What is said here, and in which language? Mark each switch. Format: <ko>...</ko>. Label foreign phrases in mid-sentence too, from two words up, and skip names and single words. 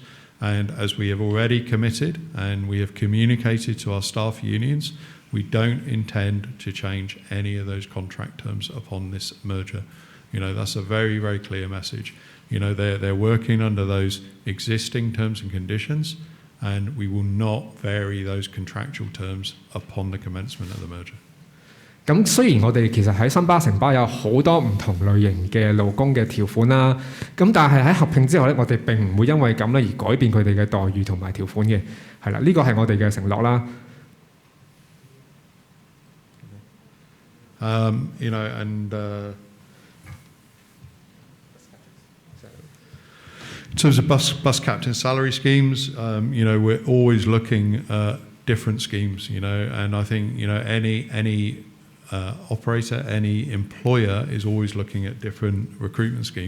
<en>And as we have already committed and we have communicated to our staff unions, we don't intend to change any of those contract terms upon this merger. That's a very clear message. They're working under those existing terms and conditions, and we will not vary those contractual terms upon the commencement of the merger.</en> <yue>咁雖然我哋其實喺新巴、城巴有好多唔同類型嘅勞工嘅條款啦，咁但係喺合併之後咧，我哋並唔會因為咁咧而改變佢哋嘅待遇同埋條款嘅，係啦，呢個係我哋嘅承諾啦。</yue> <en>In terms of bus captain salary schemes, we're always looking at different schemes, and I think any operator, any employer is always looking at different recruitment schemes.</en>